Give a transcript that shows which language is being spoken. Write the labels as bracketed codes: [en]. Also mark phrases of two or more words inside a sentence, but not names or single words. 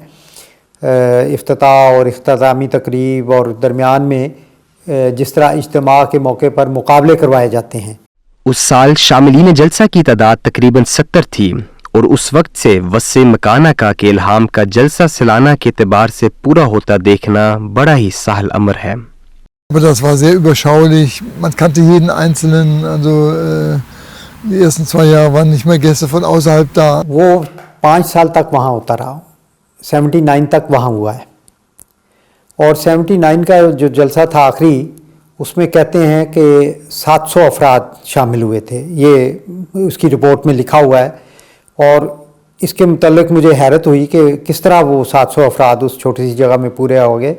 [ur] افتتاح اور اختتامی تقریب اور درمیان میں جس طرح اجتماع کے موقع پر مقابلے کروائے جاتے ہیں. اس سال شاملین جلسہ کی تعداد تقریباً 70 تھی اور اس وقت سے [ar] وسع مکانہ کا [ur] کے الہام کا جلسہ سالانہ کے اعتبار سے پورا ہوتا دیکھنا بڑا ہی سہل امر ہے. [de] Aber das war sehr überschaulich. Man kannte jeden Einzelnen. Also die ersten 2 Jahre waren nicht mehr Gäste von außerhalb da. [ur] وہ 5 سال تک وہاں ہوتا رہا. 79 تک وہاں ہوا ہے اور 79 کا جو جلسہ تھا آخری، اس میں کہتے ہیں کہ 700 افراد شامل ہوئے تھے. یہ اس کی رپورٹ میں لکھا ہوا ہے اور اس کے متعلق مجھے حیرت ہوئی کہ کس طرح وہ 700 افراد اس چھوٹی سی جگہ میں پورے ہو گئے.